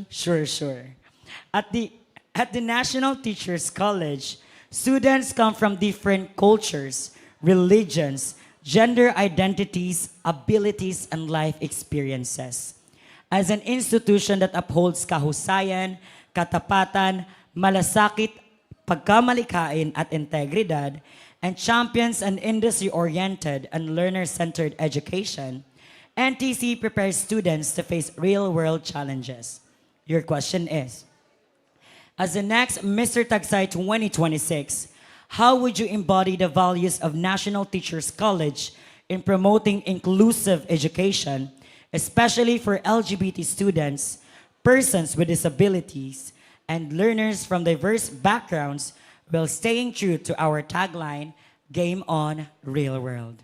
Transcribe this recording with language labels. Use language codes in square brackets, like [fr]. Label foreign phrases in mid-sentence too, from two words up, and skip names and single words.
[en] Sure. At the National Teachers College, students come from different cultures, religions, gender identities, abilities, and life experiences. As an institution that upholds [tl] kahusayan, katapatan, malasakit, pagkamalikhain at integridad, [en] and champions an industry-oriented and learner-centered education, NTC prepares students to face real-world challenges. Your question is, as the next Mr. Tagsay 2026, how would you embody the values of National Teachers College in promoting inclusive education, especially for LGBT students, persons with disabilities, and learners from diverse backgrounds while staying true to our tagline, Game On, Real World?